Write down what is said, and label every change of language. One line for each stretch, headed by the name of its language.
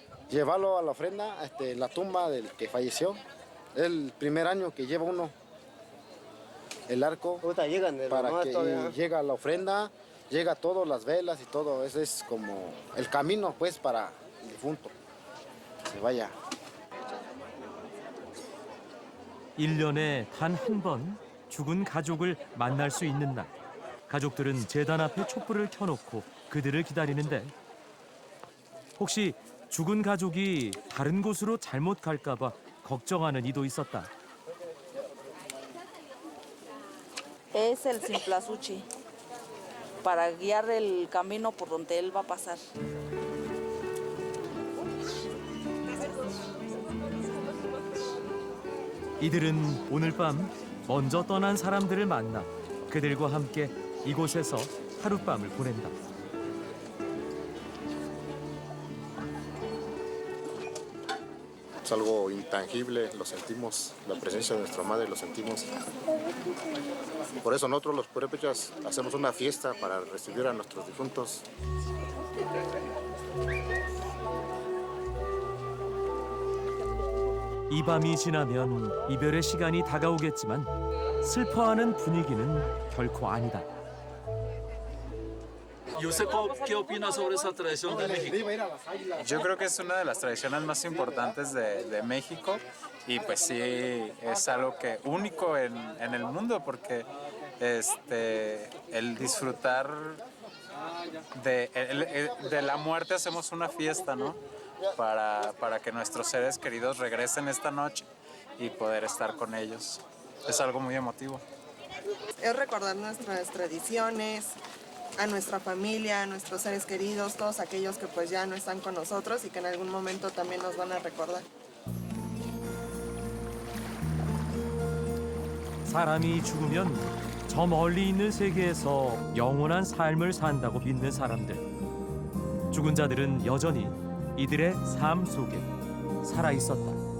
Spanish: Llevarlo a la ofrenda, la tumba del que falleció. El primer año que lleva uno el arco para que llega la ofrenda, llega todo, las velas y todo. Ese es como el camino pues para el difunto. Se vaya.
Korean: 1년에 단 한 번 죽은 가족을 만날 수 있는 날. 가족들은 제단 앞에 촛불을 켜놓고 그들을 기다리는데 혹시 죽은 가족이 다른 곳으로 잘못 갈까 봐 걱정하는 이도 있었다.
Spanish: Es el Cempasúchil para guiar el camino por donde él va a pasar.
Korean: 이들은 오늘 밤 먼저 떠난 사람들을 만나 그들과 함께 이곳에서 하룻밤을 보낸다.
Spanish: Es algo intangible, lo sentimos, la presencia de nuestra madre lo sentimos. Por eso nosotros los purépechas hacemos una fiesta para recibir a nuestros difuntos. 이 밤이 지나면 이별의 시간이 다가오겠지만 슬퍼하는 분위기는 결코 아니다. ¿Y usted qué opina sobre esa tradición de México? Yo creo que es una de las tradiciones más importantes de México y pues sí es algo que único en el mundo porque el disfrutar de la muerte hacemos una fiesta, ¿no? Para que nuestros seres queridos regresen esta noche y poder estar con ellos. Es algo muy emotivo. Es recordar nuestras tradiciones, a nuestra familia, a nuestros seres queridos, todos aquellos que pues ya no están con nosotros y que en algún momento también nos van a recordar.
Korean: 사람이 죽으면 저 멀리 있는 세계에서 영원한 삶을 산다고 믿는 사람들. 죽은 자들은 여전히 이들의 삶 속에 살아 있었다.